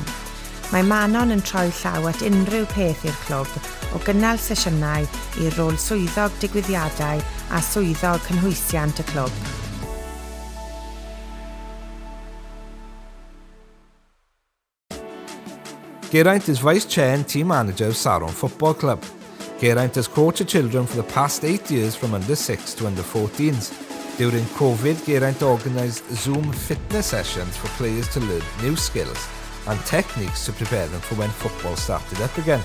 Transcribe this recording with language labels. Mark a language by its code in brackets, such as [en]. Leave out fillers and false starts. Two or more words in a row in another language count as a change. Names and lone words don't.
[cy] Mae Manon yn troi llaw at unrhyw peth i'r clwb, o gynnal sesiynau i rôl swyddog digwyddiadau a swyddog cynhwysiant y clwb. [en] Geraint is Vice Chair and Team Manager of Chwaraeon Football Club. Geraint has coached the children for the past 8 years from under 6 to under 14s. During COVID, Geraint organised Zoom fitness sessions for players to learn new skills and techniques to prepare them for when football started up again.